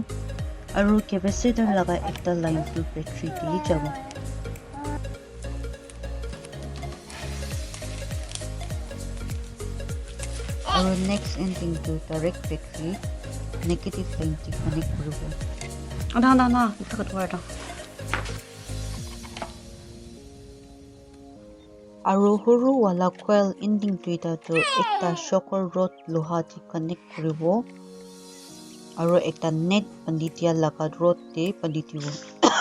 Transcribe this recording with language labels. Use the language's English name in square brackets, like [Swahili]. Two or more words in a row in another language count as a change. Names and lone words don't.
[Naga Pidgin] Aru capacitor laga ekta line to battery di jabo. Aru [English] next ending [Naga Pidgin] to [English] direct battery negative line [Naga Pidgin] to connect koribo. Na itakat wala. Aru huru wala coil ending tuita to ekta [English] shocker rod [Naga Pidgin] loha di connect koribo. Aru ekta net panditia laga rod de panditibo.